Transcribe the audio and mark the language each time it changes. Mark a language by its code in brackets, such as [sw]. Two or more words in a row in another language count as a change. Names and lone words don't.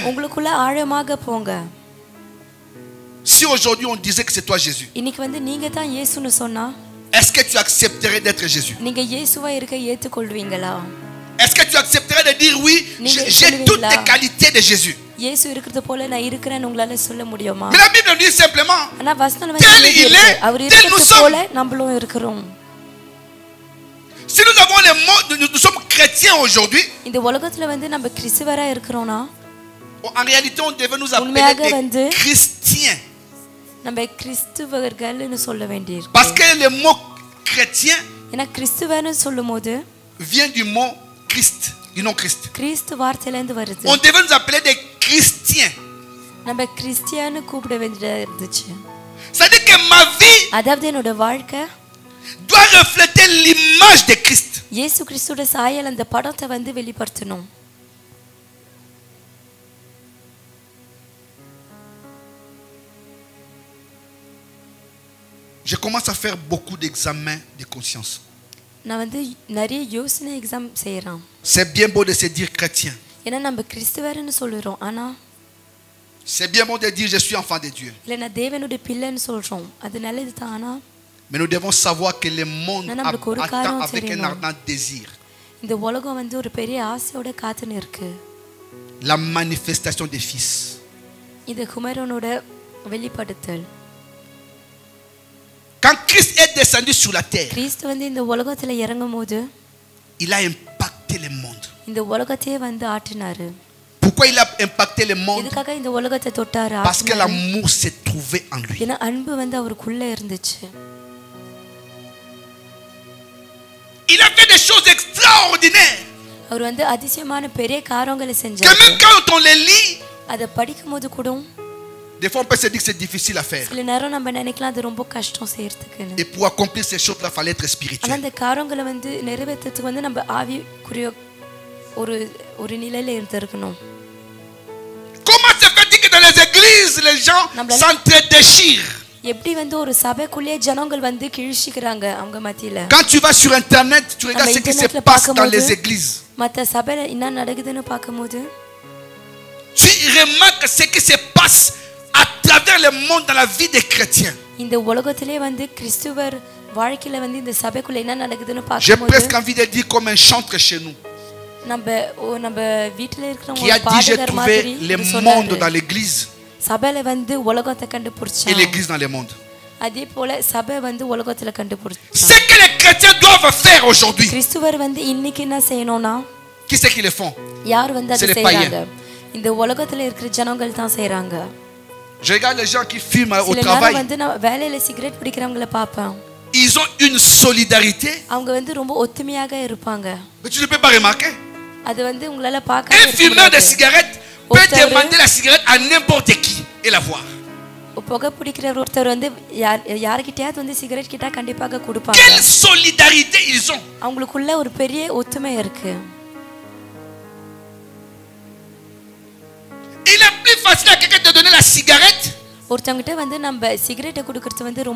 [ta] உங்களுக்குள்ள ஆழமாக போங்க. [fr] Si aujourd'hui on disait que c'est toi Jésus, [ta] இன்னைக்கு வந்து நீங்க தான் இயேசுன்னு சொன்னா [fr] est-ce que tu accepterais d'être Jésus? [ta] நீங்க இயேசுவா இருக்க ஏத்துக்கொள்வீங்களா? [fr] Est-ce que tu accepterais de dire oui, j'ai toutes les qualités de Jésus? [ta] இயேசு இருக்கிறது போல நான் இருக்கிறேன்னு உங்களால சொல்ல முடியுமா? [fr] Mais la Bible dit simplement, [ta] ஆனா வசனம் வந்து [fr] tel il est, [ta] அவர் [fr] tel nous [ta] இருக்கிறது [fr] sommes. [ta] போல நம்மளும் இருக்கிறோம். [fr] Si nous avons les mots, nous sommes chrétiens aujourd'hui. [ta] இந்த உலகத்துல வந்து நம்ம கிறிஸ்தவரா இருக்கிறோம்னா [fr] En réalité, on devait nous [ta] உண்மையாக [fr] appeler [ta] வந்து [fr] des chrétiens. [ta] நம்ம கிறிஸ்தவர்கள்னு சொல்ல வேண்டியிருக்கு. [fr] Parce que le mot chrétien [ta] ஏன்னா கிறிஸ்தவன்னு சொல்லும்போது [fr] vient du mot Christ, du nom Christ. [ta] கிறிஸ்து வார்த்தையில இருந்து வருது. [fr] On devait nous appeler des chrétiens. [ta] நம்ம கிறிஸ்டியான்னு கூப்பிட வேண்டியதா இருந்துச்சு. [fr] C'est-à-dire que ma vie [ta] அதாவது என்னோட வாழ்க்கை [fr] doit refléter l'image de Christ. [ta] இயேசு கிறிஸ்துவோட சாயல் அந்த படத்தை வந்து வெளிப்படுத்தணும். [fr] Je commence à faire beaucoup d'examens de conscience. [ta] நான் வந்து நிறைய யோசனை எக்ஸாம் செய்யறேன். [fr] C'est bien beau de se dire chrétien. [ta] ஏன்னா நம்ம கிறிஸ்தவர்னு சொல்றோம், ஆனா [fr] C'est bien beau de dire je suis enfant de Dieu. [ta] இல்ல நான் தேவனுடைய பிள்ளைன்னு சொல்றோம், அது நல்லது தான். ஆனா [fr] Mais nous devons savoir que le monde [ta] நம்மளுக்கு ஒரு [fr] attend [ta] காரியம் [fr] avec un [ta] தெரியணும். [fr] ardent désir [ta] இந்த உலகம் வந்து ஒரு பெரிய ஆசையோட காத்துன்னு இருக்கு. [fr] la manifestation des fils. [ta] இது குமாரனோட வெளிப்படுத்தல். [fr] Quand Christ est descendu sur la terre, [ta] கிறிஸ்து வந்து இந்த உலகத்துல இறங்கும்போது [fr] il a impacté le monde. [ta] இந்த உலகத்தையே வந்து ஆட்டினாரு. [fr] Pourquoi il a impacté le monde? [ta] இதுக்காக இந்த உலகத்தை தொட்டாரு. [fr] Parce que l'amour s'est trouvé en lui. [ta] ஏன்னா அன்பு வந்து அவருக்குள்ள இருந்துச்சு. [fr] Il a fait des choses extraordinaires. [ta] அவர் வந்து அதிசயமான பெரிய காரியங்களை [fr] Que [ta] செஞ்சாரு. [fr] même quand on les lit, [ta] அதை படிக்கும்போது கூட [fr] des fois on peut se dire que c'est difficile à faire. [ta] சில நேரம் நம்ம நினைக்கலாம் அது ரொம்ப கஷ்டம் செய்யறதுக்குன்னு. [fr] Et pour accomplir ces choses-là, il fallait être [ta] ஆனா [fr] spirituel. [ta] அந்த காரியங்களை வந்து நிறைவேற்றத்துக்கு வந்து நம்ம ஆவிக்குரிய ஒரு நிலையில இருந்திருக்கணும். [fr] Comment se fait-il que dans les églises, les gens s'entre-déchirent? [ta] எப்படி வந்து ஒரு சபைக்குள்ளே ஜனங்கள் வந்து கிழிச்சிக்கிறாங்க அவங்க மத்தியில. [fr] Quand tu vas sur internet, tu regardes ce qui se passe dans les églises. [ta] மத்த சபையில என்ன நடக்குதுன்னு பார்க்கும்போது [fr] tu remarques ce qui se passe à travers le monde dans la vie des chrétiens. [ta] இந்த உலகத்திலே வந்து கிறிஸ்துவர் வாழ்க்கையில வந்து இந்த சபைக்குள்ள என்ன நடக்குதுன்னு [fr] J'ai [ta] பார்க்கும்போது [fr] presque envie de dire comme un chantre chez nous [ta] நம்ம வீட்ல [fr] qui [ta] இருக்கிறவங்க [fr] a dit j'ai [ta] பாடகர் [fr] trouvé [ta] மாதிரி [fr] les mondes [ta] சொன்னாரு. [fr] dans l'église [ta] சபையில வந்து உலகத்தை [fr] et [ta] கண்டுபிடிச்சான். [fr] l'église dans les mondes. [ta] அதே போல சபை வந்து உலகத்துல கண்டுபிடிச்சான். [fr] Ce que les chrétiens doivent faire aujourd'hui, [ta] கிறிஸ்துவர் வந்து இன்னைக்கு என்ன செய்யணும்னா [fr] qui c'est qui le font? [ta] யார் வந்து [fr] C'est [ta] அதை [fr] les [ta] செய்றாங்க? இந்த உலகத்துல இருக்கிற ஜனங்கள் தான் செய்றாங்க. [fr] Je regarde les gens qui fument au [ta] சில [fr] travail. [ta] நேரம் வந்து நான் வேலையில சிகரெட் பிடிக்கிறவங்கள பாப்பேன். [fr] Ils ont une solidarité. [ta] அவங்க வந்து ரொம்ப ஒத்துமையாக இருப்பாங்க. [fr] Mais tu ne peux pas remarquer. [ta] அது வந்து உங்களால பார்க்க [fr] Un fumeur de cigarette peut demander la cigarette à n'importe qui et la voir. [ta] புகை பிடிக்கிற ஒருத்தர் வந்து யார்கிட்டயாவது வந்து சிகரெட் கிட்ட கண்டிப்பாக கொடுப்பாங்க. [fr] Quelle solidarité ils ont. [ta] அவங்களுக்குள்ள ஒரு பெரிய ஒத்துமை இருக்கு. [fr] Il est plus facile à quelqu'un de donner la cigarette [ta] ஒருத்தவங்கிட்ட வந்து நம்ம சிகரெட்டை கொடுக்கிறது வந்து ரொம்ப